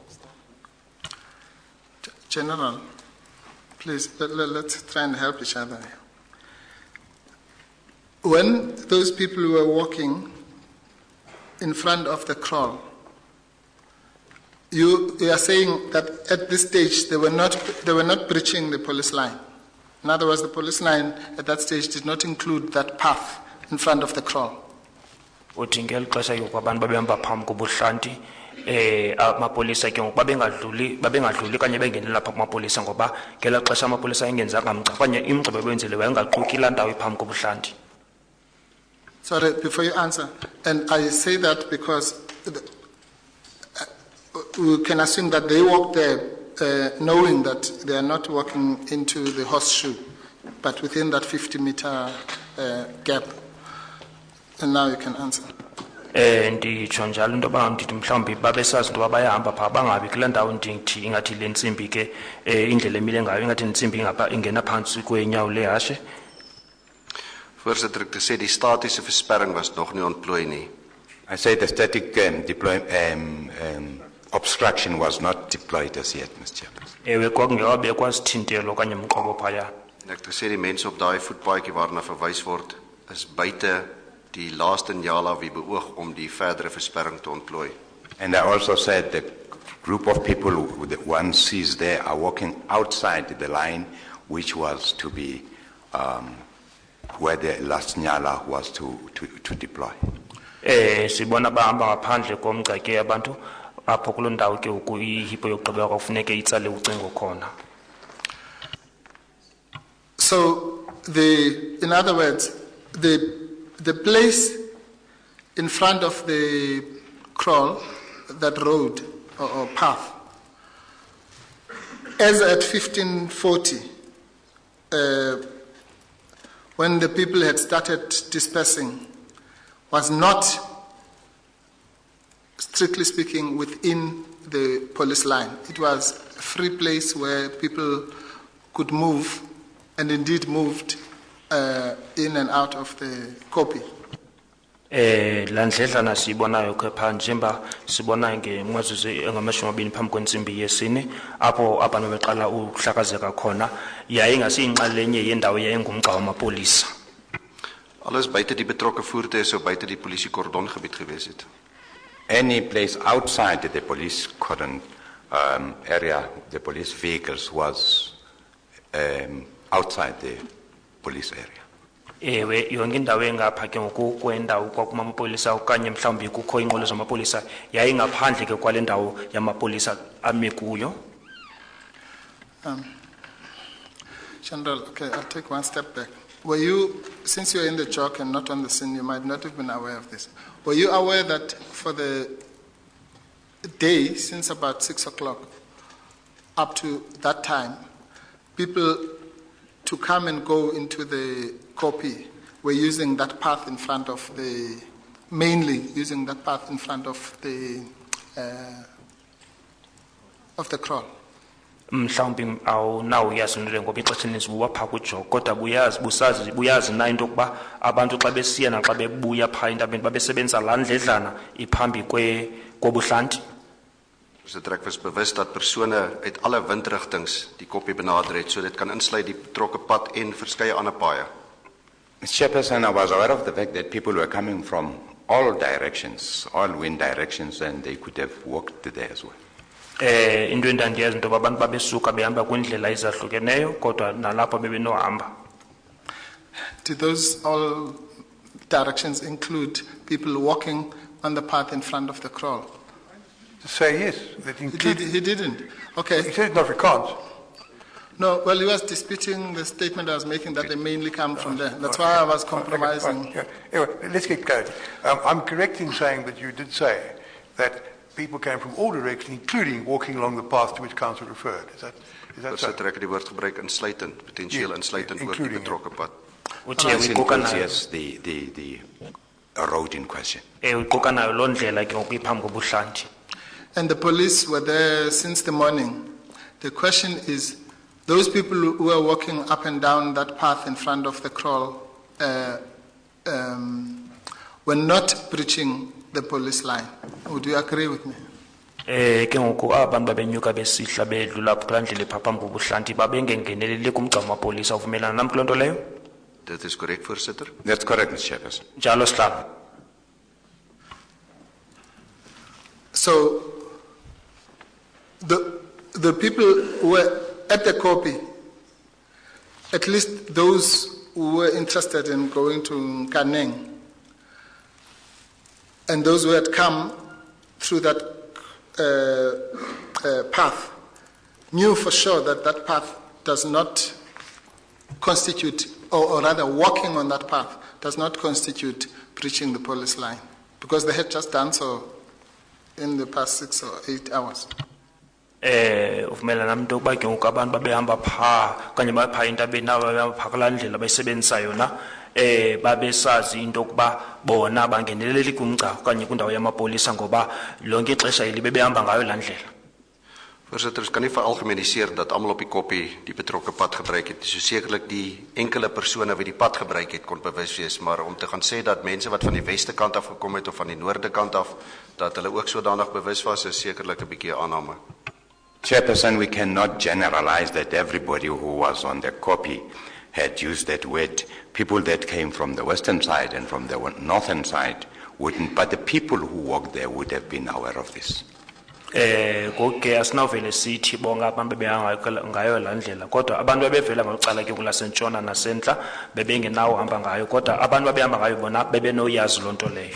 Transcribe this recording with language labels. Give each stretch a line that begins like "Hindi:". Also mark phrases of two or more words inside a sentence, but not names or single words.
English: General, please, let's try and help each other. When those people were walking in front of the kraal, you are saying that at this stage they were not breaching the police line. In other words, the police line at that stage did not include that path in front of the kraal.
Xhosa: Uthi ngeli xesha yokuba abantu babehamba phambi kobuhlanti amapolisa ke ngoku babengadluli kanye bengenela phaa kumapolisa ngoba ngela xesha amapolisa engenzanga mgca okanye imgcibo ebenzile wayengaquki laa ndawo iphambi kobuhlanti.
English: Sorry, before you answer, and I say that because we can assume that they walked there knowing that they are not walking into the horseshoe, but within that 50-meter gap. And now you can answer.
Xhosa: Nditsho njalo into yoba ndithi mhlawumbi babesazi into yoba bayahamba phaa bangabi kulaa ndawo ndithi ingathi le ntsimbi ke indlela emile ngayo ingathi intsimbi ingena phantsi kweenyawo lehashe.
Afrikaans: Voorsitter, ek te sê die statiese versperring was nog nie ontplooi nie.
English: I say the static obstruction was not deployed as yet, Mr. Chairperson.
Xhosa: Ewe kwakungekabekwa sithintelo okanye mqobo phaya.
Afrikaans: En ek te sê die mense op daai voetpaadjie waarna verwys word is buite die laaste Njala wie beoog om die verdere versperring te ontplooi.
English: And I also said the group of people who the one sees there are walking outside the line which was to be where the last Nyala was to deploy.
Xhosa: Sibona bahamba ngaphandle komgca ke abantu apho kuloo ndawo ke ihipo yokugqibela kwakufuneke itsale ucingo khona.
English: So in other words, the place in front of the kraal, that road or path, as at 1540, when the people had started dispersing, was not, strictly speaking, within the police line. It was a free place where people could move, and indeed moved, in and out of the copy.
Xhosa: La ndledlana siyibonayo kepha njengoba sibona ngemzuzu engamashumi 2 phambi kwensimbi yesine apho abantu beqala ukuhlakazeka khona yayingasiyinxalenye yendawo yayingumgca wamapolisa.
Afrikaans: Alles buite die betrokke voertuie sou buite die polisie kordongebied gewees het.
English: Any place outside the police cordon area, the police vehicles was outside the police area.
Xhosa: Ewe yonke indawo engapha ke ngokwendawo kwakuma amapolisa okanye mhlawumbi kukho inqolo zamapolisa yayingaphandle ke kwale ndawo yamapolisa ame kuyo.
English: General, okay, I'll take one step back. Were you, since you're in the chalk and not on the scene, you might not have been aware of this. Were you aware that for the day, since about 6 o'clock, up to that time, people to come and go into the copy were using that path in front of the, mainly using that path in front of the crawl?
Xhosa: Mhlawumbi awunawo yazi ngoba ixesha elininzi buwapha kujoko kodwa buyazi na into yokuba abantu xa besiya naxa bebuya phaa entabeni babesebenzisa laa ndledlana iphambi kobuhlanti.
Afrikaans: Ek was bewus dat persone uit alle windrigtings die koppie benader het, so dit kan insluit die betrokke pad en verskeie ander paaie.
English: Mr. Chairperson, I was aware of the fact that people were coming from all directions, all wind directions, and they could have walked there as well.
Xhosa: Into endandiyazi into abantu babesuka behamba kwindlela ezahlukeneyo kodwa nalapho bebenohamba.
English: Do those all directions include people walking on the path in front of the crawl? To say yes, that includes. He didn't. Okay. He said it not recants. No, well, he was disputing the statement I was making that they mainly come from there. That's why I was compromising. Okay, anyway, let's get clarity. I'm correct in saying that you did say that people came from all directions, including walking along the path to which council referred. Is that so?
Afrikaans: Voorsitter, ek het die woord gebruik insluitend, potensieel insluitend oor die betrokke pad.
English: Which Yes, the road in question. And the police were there since the morning. The question is, those people who were walking up and down that path in front of the crawl were not breaching the police line. Would you agree with me?
Xhosa: Ke ngoku abantu babenyuka besihla bedlula kulaa ndlela epha ngobuhlanti babengengeneleli kumgca wamapolisa uvumelana nam kuloo nto leyo?
Afrikaans: Dit is correct, voorsitter.
English: That's correct, Mr. Chairperson.
Xhosa: Njalo sihlalo.
English: So the people who were at the copy, at least those who were interested in going to Kaneng, and those who had come through that path, knew for sure that that path does not constitute, or rather walking on that path does not constitute breaching the police line, because they had just done so in the past 6 or 8 hours.
Xhosa: Uvumelana into yokuba ke ngoku abantu babehamba phaa okanye baphaa entabeni nabo babehamba phaa kulaa ndlela bayisebenzisa yona babesazi into yokuba bona bangeneleli kumgca okanye kwindawo yamapolisa ngoba lonke ixesha eli bebehamba ngayo laa ndlela.
Afrikaans: Voorsitter, kan nie veralgemeniseer dat almal op die koppie die betrokke pad gebruik het. So sekerlik die enkele persone wat die pad gebruik het kon bewus wees, maar om te gaan sê dat mense wat van die weste kant af gekom het of van die noorde kant af dat hulle ook sodanig bewus was, is sekerlik 'n bietjie aanname.
English: Chairperson, we cannot generalize that everybody who was on the copy had used that word. People that came from the western side and from the northern side wouldn't, but the people who walked there would have been aware of this.
Xhosa: Ngoke asinavele sithi bonke abantu bebehamba ngayo laa ndlela kodwa abantu bebevela ngocala ke kulasentshona nasentla bebengenawo hamba ngayo kodwa abantu babehamba ngayo bona bebenoyazi loo nto leyo.